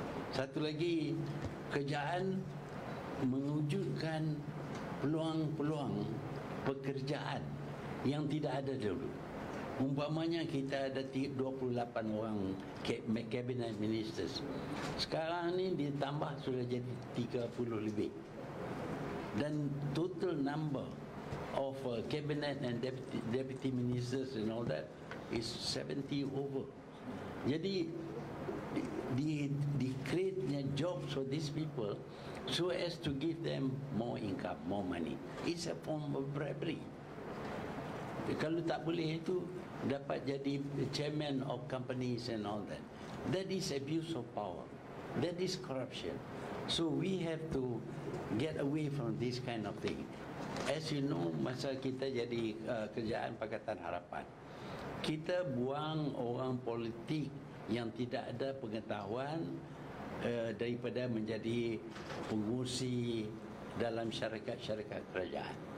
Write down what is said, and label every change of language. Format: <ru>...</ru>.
<ms>Satu lagi, kerajaan mewujudkan peluang-peluang pekerjaan yang tidak ada dulu. Umpamanya kita ada 28 orang cabinet ministers. Sekarang ni ditambah sudah jadi 30 lebih.</ms> <en>Dan total number of cabinet and deputy ministers and all that is 70 over.</en> <ms>Jadi di</ms> <en>create jobs for these people so as to give them more income, more money. It's a form of bribery.</en> <ms>Kalau tak boleh itu dapat jadi</ms> <en>chairman of companies and all that. That is abuse of power. That is corruption. So we have to get away from this kind of thing. As you know,</en> <ms>masa kita jadi kerajaan Pakatan Harapan, kita buang orang politik yang tidak ada pengetahuan daripada menjadi pengurusi dalam syarikat-syarikat kerajaan.</ms>